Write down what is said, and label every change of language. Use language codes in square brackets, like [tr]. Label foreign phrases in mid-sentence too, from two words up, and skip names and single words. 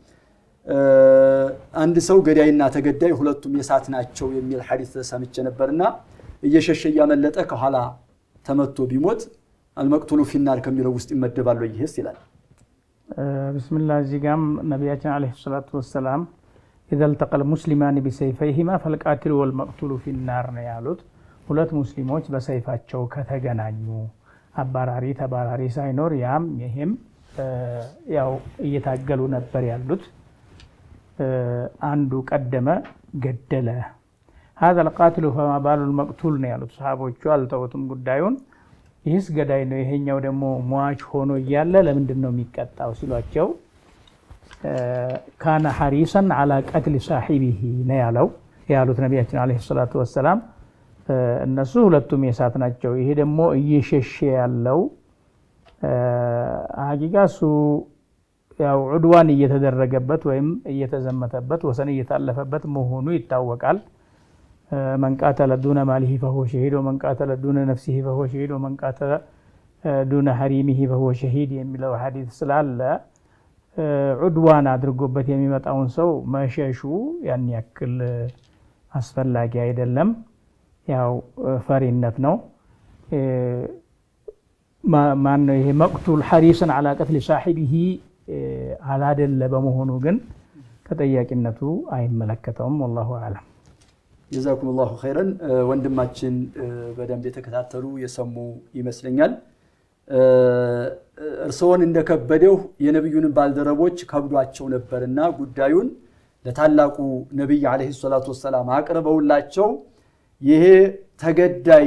[am] አንድ ሰው ገዳይና ተገዳይ ሁለቱም የሳት ናቸው የሚል ሐዲስ ሰምቼ ነበርና እየሸሸ ያመለጠ ከኋላ ተመቶ ቢሞት [ar] المقتول في النار [am] ከሚለው ውስጥ ይመደባል ይሄስ ይላል ቢስሚላህ ዚጋም ነብያችን [ar] عليه الصلاة والسلام إذا التقى المسلمان بسيفيهما فالقاتل والمقتول في النار [am] ነው ያሉት ሁለት ሙስሊሞች በሰይፋቸው ከተገናኙ አባራሪ ተባራሪ ሳይኖር ያም ይሄም ያው እየታገሉ ነበር ያሉት አንዱ ቀደመ ገደለ [ar] هذا القاتل فما بال المقتول [am] ነው ያሉት ሰሃቦቹ አልተውትም ጉዳዩን ይህስ ገዳይ ነው ይሄኛው ደግሞ ሟች ሆኖ ይያለ ለምንድን ነው የሚቀጣው ሲሏቸው [ar] كان حريصا على قتل صاحبه [am] ነው ያሉት ነብያችን [ar] عليه الصلاة والسلام [am] እነሱ ሁለቱም የሳት ናቸው ይሄ ደግሞ እየሸሸ ያለው ሀቂቃሱ ያው ዑድዋን እየተደረገበት ወይም እየተዘመተበት ወሰን እየታለፈበት መሆኑ ይታወቃል [ar] من قاتل دون ماله فهو شهيد ومن قاتل دون نفسه فهو شهيد ومن قاتل دون حريمه فهو شهيد [am] የሚለው ሐዲስ ስላለ ዑድዋን አድርጎበት የሚመጣውን ሰው መሸሹ ያን ያክል አስፈላጊ አይደለም ያው ፈሪነት ነው ማን ነው ይሄ መቅቱል ሐሪስን [ar] على قتل صاحبه [am] አላደለ በመሆኑ ግን ተጠያቂነቱ አይመለከተውም [ar] والله اعلم جزاكم الله خيرا [am] ወንድማችን በደንብ የተከታተሉ የሰሙ ይመስለኛል እርሶን እንደከበደው የነብዩን ባልደረቦች ከብዷቸው ነበርና ጉዳዩን ለታላቁ ነብይ [ar] عليه الصلاة والسلام [am] አቅርበውላቸው ይሄ ተገዳይ